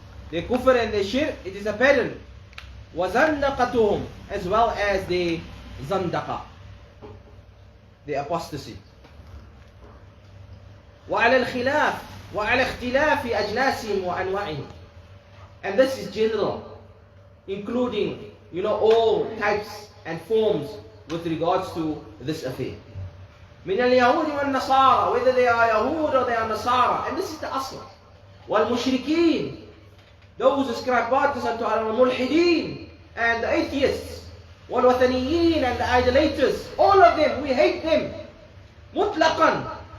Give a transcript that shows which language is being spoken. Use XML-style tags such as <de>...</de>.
<en>Their kufr and their shirk, it is apparent.</en> <ar>Wa zandaqatuhum,</ar> <en>as well as the zandaqa, the apostasy.</en> <ar>وعلى الخلاف وعلى اختلاف أجناسهم وأنواعهم.</ar> <en>And this is general, including, all types and forms with regards to this affair.</en> <ar>من اليهود والنصارى,</ar> <en>whether they are Yahud or they are Nasara, and this is the asl.</en> <ar>والمشركين,</ar> <en>those who ascribe partners unto Allah,</en> <ar>والملحدين,</ar> <en>and the atheists,</en> <ar>والوثنيين,</ar> <en>and the idolaters, all of them, we hate them</en> <ar>مطلقا.</ar>